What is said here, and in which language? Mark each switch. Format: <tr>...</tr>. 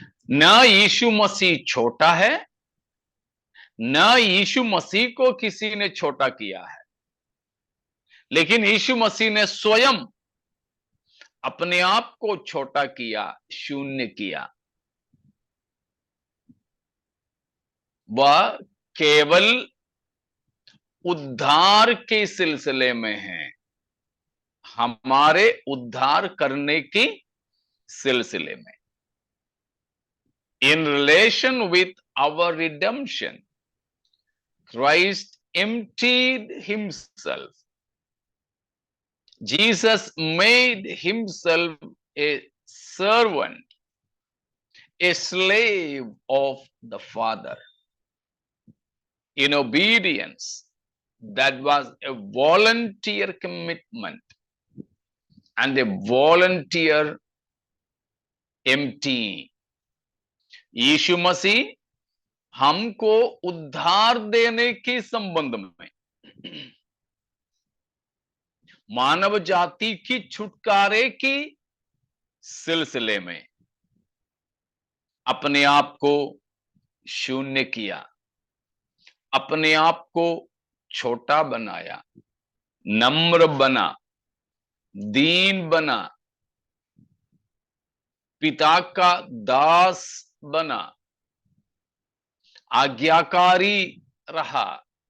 <hi>न यीशु मसीह छोटा है, न यीशु मसीह को किसी ने छोटा किया है, लेकिन यीशु मसीह ने स्वयं अपने आप को छोटा किया, शून्य किया। वह केवल उद्धार के सिलसिले में है, हमारे उद्धार करने की सिलसिले में।</hi> <en>In relation with our redemption, Christ emptied himself. Jesus made himself a servant, a slave of the Father. In obedience, that was a volunteer commitment and a volunteer emptying.</en> <hi>यीशु मसीह हमको उद्धार देने के संबंध में, मानव जाति की छुटकारे की सिलसिले में अपने आप को शून्य किया, अपने आप को छोटा बनाया, नम्र बना, दीन बना, पिता का दास बना, आज्ञाकारी रहा।</hi>